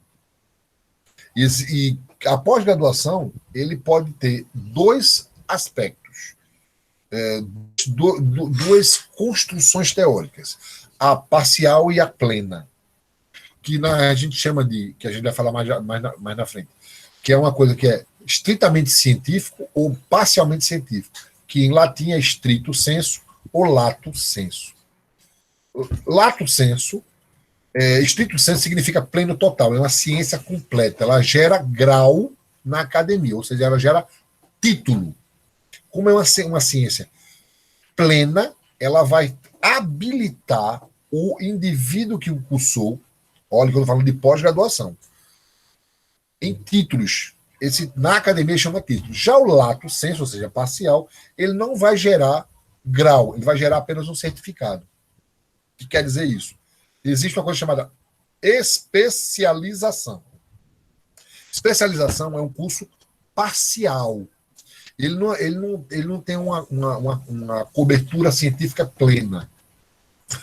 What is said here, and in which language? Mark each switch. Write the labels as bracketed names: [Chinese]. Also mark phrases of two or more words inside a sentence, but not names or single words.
[Portuguese] E a pós-graduação, ele pode ter 2 aspectos, duas construções teóricas, a parcial e a plena, que a gente chama que a gente vai falar mais na frente, que é uma coisa que é estritamente científico ou parcialmente científico, que em latim é [Latin] stricto sensu [Portuguese] ou [Latin] lato sensu. Lato sensu, stricto sensu [Portuguese] significa pleno total, é uma ciência completa, ela gera grau na academia, ou seja, ela gera título. Como é uma ciência plena, ela vai habilitar o indivíduo que o cursou, olha que eu estou falando de pós-graduação, em títulos. Na academia chama título. Já o [Latin] lato sensu, [Portuguese] ou seja, parcial, ele não vai gerar grau, ele vai gerar apenas um certificado. O que quer dizer isso? Existe uma coisa chamada especialização. Especialização é um curso parcial. Ele não tem uma cobertura científica plena.